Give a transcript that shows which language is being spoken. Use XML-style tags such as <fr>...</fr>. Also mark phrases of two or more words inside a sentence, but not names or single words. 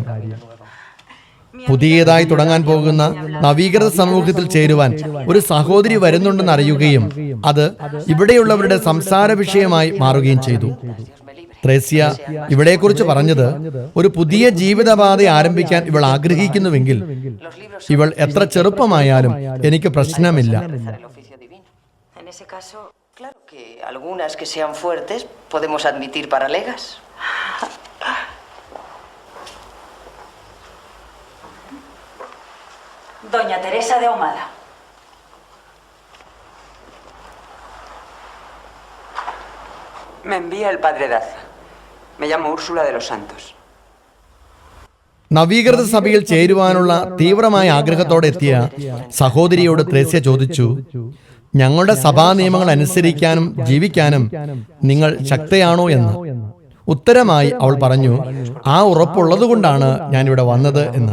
<ml>പുതിയതായി തുടങ്ങാൻ പോകുന്ന നവീകൃത സമൂഹത്തിൽ ചേരുവാൻ ഒരു സഹോദരി വരുന്നുണ്ടെന്ന് അറിയുകയും അത് ഇവിടെയുള്ളവരുടെ സംസാര വിഷയമായി മാറുകയും ചെയ്തു. ത്രേസ്യ ഇവിടെക്കുറിച്ച് പറഞ്ഞത്, ഒരു പുതിയ ജീവിതപാത ആരംഭിക്കാൻ ഇവൾ ആഗ്രഹിക്കുന്നുവെങ്കിൽ ഇവൾ എത്ര ചെറുപ്പമായാലും എനിക്ക് പ്രശ്നമില്ല.</ml> <es>Doña Teresa de Ahumada. Me envía el padre Daza. Me llamo Úrsula de los Santos.</es> <ml>നവീകൃത സഭയിൽ ചേരുവാനുള്ള തീവ്രമായ ആഗ്രഹത്തോടെ എത്തിയ സഹോദരിയോട് ത്രേസ്യ ചോദിച്ചു, ഞങ്ങളുടെ സഭാ നിയമങ്ങൾ അനുസരിക്കാനും ജീവിക്കാനും നിങ്ങൾ ശക്തയാണോ എന്ന്. ഉത്തരമായി അവൾ പറഞ്ഞു, ആ ഉറപ്പുള്ളതുകൊണ്ടാണ് ഞാനിവിടെ വന്നത് എന്ന്.</ml>